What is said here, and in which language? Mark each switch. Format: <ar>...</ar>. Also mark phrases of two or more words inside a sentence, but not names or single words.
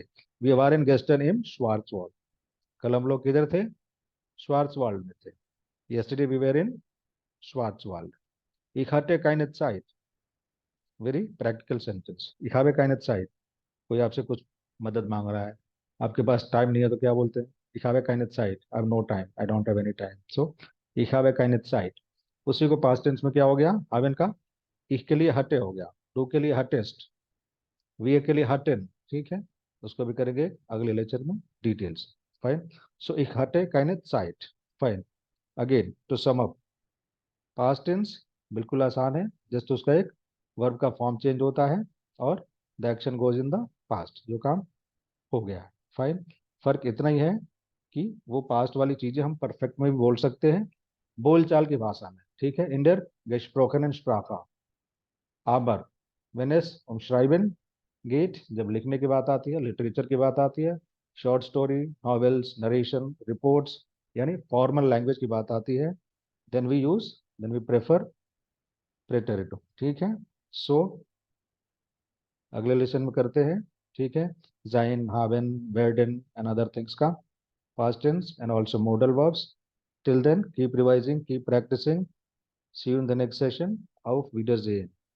<de>wir waren gestern in Schwarzwald,</de> <hi>कल हम लोग किधर थे, श्वार्ट्सवाल्ड में थे।</hi> <en>yesterday we were in Schwarzwald.</en> <de>Ich hatte keine Zeit,</de> <en>very practical sentence.</en> <de>Ich habe keine Zeit,</de> <hi>कोई आपसे कुछ मदद मांग रहा है, आपके पास टाइम नहीं है, तो क्या बोलते हैं,</hi> <de>Ich habe keine Zeit,</de> <en>I have no time, I don't have any time, so</en> <de>Ich habe keine Zeit।</de> <hi>उसी को पास्ट टेंस में क्या हो गया, haben का ich के लिए हटे हो गया, du के लिए हटेस्ट, wir के लिए हटेन, ठीक है। उसको भी करेंगे अगले लेक्चर में डिटेल्स।</hi> <en>fine. so</en> <de>ich hatte keine Zeit। फाइन।</de> <en>again to sum up, past tense</en> <hi>बिल्कुल आसान है, जस्ट उसका एक वर्ब का</hi> <en>form change</en> <hi>होता है और</hi> <en>the action goes in the past,</en> <hi>जो काम हो गया है। फाइन। फर्क इतना ही है कि वो पास्ट वाली चीजें हम परफेक्ट में भी बोल सकते हैं, बोलचाल की भाषा में, ठीक है।</hi> <de>in der gesprochenen Sprache, aber wenn es schreiben geht,</de> <hi>जब लिखने की बात आती है, लिटरेचर की बात आती है,</hi> <en>short story,</en> <hi>नॉवेल्स, नरेशन, रिपोर्ट्स, यानी</hi> <en>formal language</en> <hi>की बात आती है,</hi> <en>then we use, then we prefer Präterito,</en> <hi>ठीक है। सो अगले लेसन में करते हैं, ठीक है।</hi> <de>sein, haben, werden</de> <en>and other things का past tense and also modal verbs. Till then, keep revising, keep practicing. See you in the next session of Wiedersehen.</en>